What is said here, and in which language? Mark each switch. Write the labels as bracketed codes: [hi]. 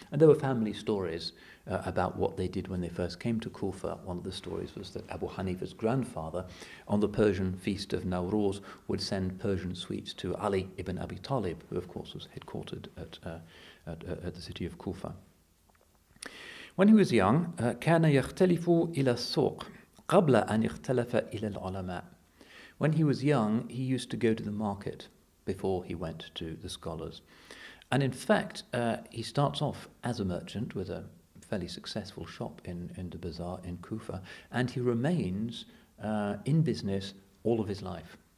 [en] And there were family stories about what they did when they first came to Kufa. One of the stories was that Abu Hanifa's grandfather, on the Persian feast of Nowruz, would send Persian sweets to Ali ibn Abi Talib, who of course was headquartered at the city of Kufa. When he was young, [ar] كان يختلف إلى السوق قبل أن يختلف إلى العلماء. [en] When he was young, he used to go to the market before he went to the scholars. And in fact, he starts off as a merchant with a fairly successful shop in the bazaar in Kufa, and he remains in business all of his life.